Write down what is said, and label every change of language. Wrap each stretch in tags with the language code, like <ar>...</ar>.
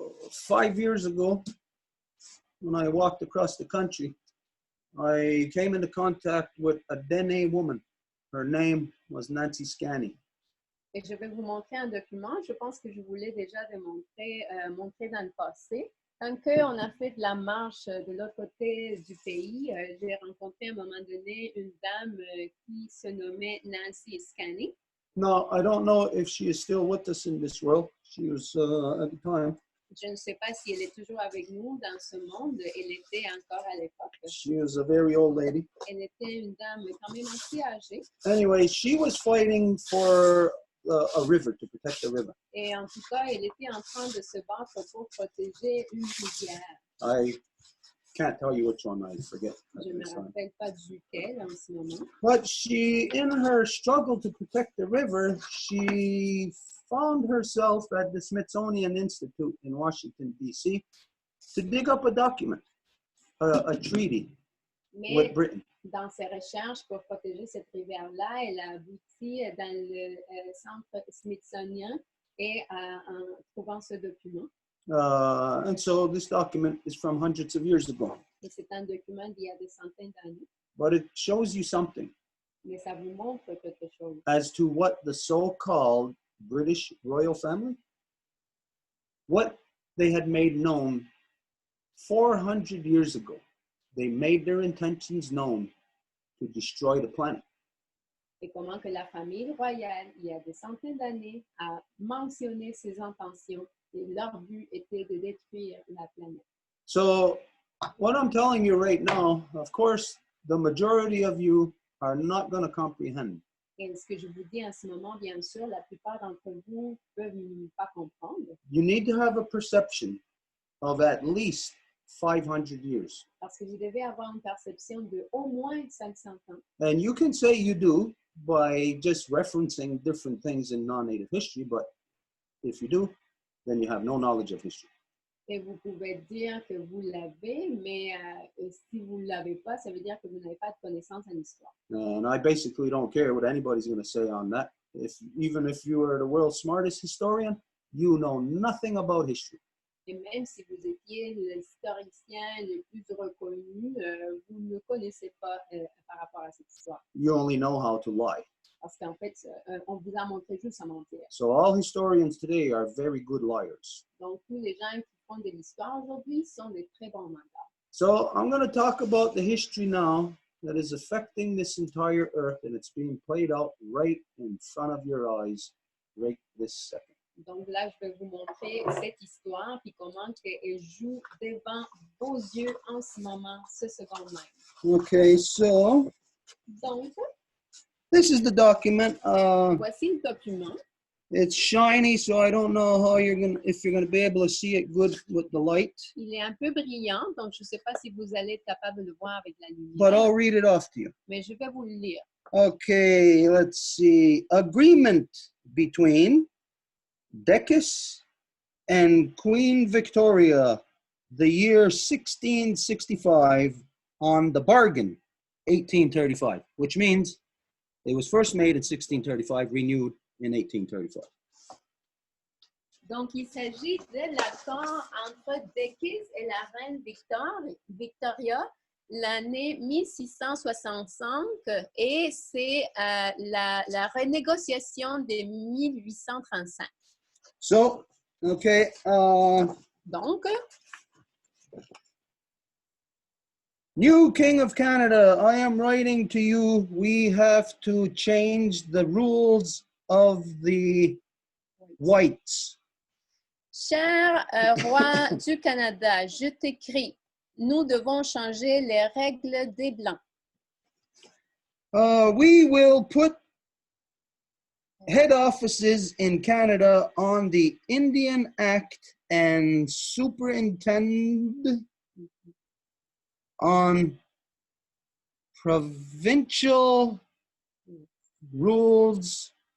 <en>5 years ago, when I walked across the country, I came into contact with a Dene woman. Her name was Nancy Scanny.</en> <fr>Et je vais vous montrer un document. Je pense que je voulais déjà montrer dans le passé. Quand on a fait de la marche de l'autre côté du pays, j'ai rencontré à un moment donné une dame qui se nommait Nancy Scanny.</fr> <en>No, I don't know if she is still with us in this world. She was at the time.</en> <fr>Je ne sais pas si elle est toujours avec nous dans ce monde. Elle était encore à l'époque.</fr> <en>She was a very old lady.</en> <fr>Elle était une dame quand même assez âgée.</fr> <en>Anyway, she was fighting for a river, to protect a river.</en> <fr>Et en tout cas, elle était en train de se battre pour protéger une rivière.</fr> <en>I can't tell you which one, I forget.</en> <fr>Je ne me rappelle pas duquel en ce moment.</fr> <en>But she, in her struggle to protect the river, she found herself at the Smithsonian Institute in Washington, D.C., to dig up a document, a treaty with</en> <fr>Mais</fr> <en>Britain.</en> <fr>dans ses recherches pour protéger cette rivière-là, elle a abouti dans le centre smithsonien et en trouvant ce document.</fr> <en>And so this document is from hundreds of years ago.</en> <fr>Et c'est un document d'il y a des centaines d'années.</fr> <en>But it shows you something</en> <fr>Mais ça vous montre quelque chose.</fr> <en>as to what the so-called British royal family, what they had made known 400 years ago. They made their intentions known to destroy the planet.</en> <fr>Et comment que la famille royale, il y a des centaines d'années, a mentionné ses intentions et leur but était de détruire la planète.</fr> <en>So what I'm telling you right now, of course, the majority of you are not going to comprehend.</en> <fr>Et ce que je vous dis en ce moment, bien sûr, la plupart d'entre vous ne peuvent pas comprendre.</fr> <en>You need to have a perception of at least 500 years.</en> <fr>Parce que vous devez avoir une perception de au moins 500 ans.</fr> <en>And you can say you do by just referencing different things in non-native history, but if you do, then you have no knowledge of history.</en> <fr>Et vous pouvez dire que vous l'avez, mais si vous ne l'avez pas, ça veut dire que vous n'avez pas de connaissance en histoire.</fr> <en>And I basically don't care what anybody's going to say on that. Even if you are the world's smartest historian, you know nothing about history.</en> <fr>Et même si vous étiez l'historicien le plus reconnu, vous ne connaissez pas par rapport à cette histoire.</fr> <en>You only know how to lie.</en> <fr>Parce qu'en fait, on vous a montré juste à mentir.</fr> <en>So all historians today are very good liars.</en> <fr>Donc, tous les gens qui font de l'histoire aujourd'hui sont des très bons menteurs.</fr> <en>So I'm going to talk about the history now that is affecting this entire earth, and it's being played out right in front of your eyes right this second.</en> <fr>Donc là, je vais vous montrer cette histoire, puis comment elle joue devant vos yeux en ce moment, ce second même.</fr> <en>Okay, so</en> <fr>Donc,</fr> <en>this is the document.</en> <fr>voici le document.</fr> <en>It's shiny, so I don't know how if you're gonna be able to see it good with the light.</en> <fr>Il est un peu brillant, donc je ne sais pas si vous allez être capable de le voir avec la lumière.</fr> <en>But I'll read it off to you.</en> <fr>Mais je vais vous le lire.</fr> <en>Okay, let's see. Agreement between Decus and Queen Victoria, the year 1665, on the bargain, 1835, which means it was first made in 1635, renewed in 1835.</en> <fr>Donc, il s'agit de l'accord entre Decus et la reine Victoria, l'année 1665, et c'est la renégociation de 1835.</fr> <en>So, okay,</en> <fr>Donc,</fr> <en>new King of Canada, I am writing to you. We have to change the rules of the whites.</en> <fr>cher roi du Canada, je t'écris, nous devons changer les règles des Blancs.</fr> <en>We will put head offices in Canada on the Indian Act and superintend on provincial rules.</en>